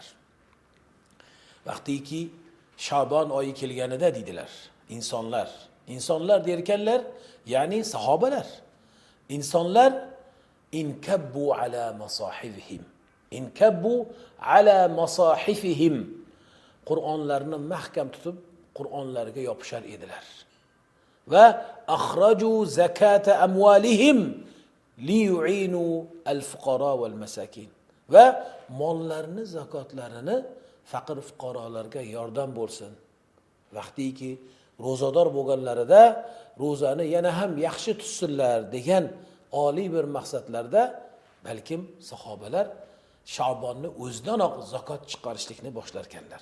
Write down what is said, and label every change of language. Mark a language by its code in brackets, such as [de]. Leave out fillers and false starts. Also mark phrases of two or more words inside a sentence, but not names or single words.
[uz] Vaqtiki Sha'bon oyi kelganida deydilar, insonlar derkanlar, ya'ni sahobalar, insonlar [ar] انكبوا على مصاحفهم, [uz] Qur'onlarni mahkam tutib Qur'onlarga yopishar edilar. [ar] وأخرجوا زكاة أموالهم ليعينوا الفقراء والمساكين, [uz] va mollarini, zakotlarini faqir fuqarolarga yordam bo'lsin. Vaqtiki ro'zador bo'lganlarida ro'zani yana ham yaxshi tutsinlar degan oliy bir maqsadlarda balkim sahobalar Sha'bonni o'zidanoq zakot chiqarishlikni boshlarkanlar.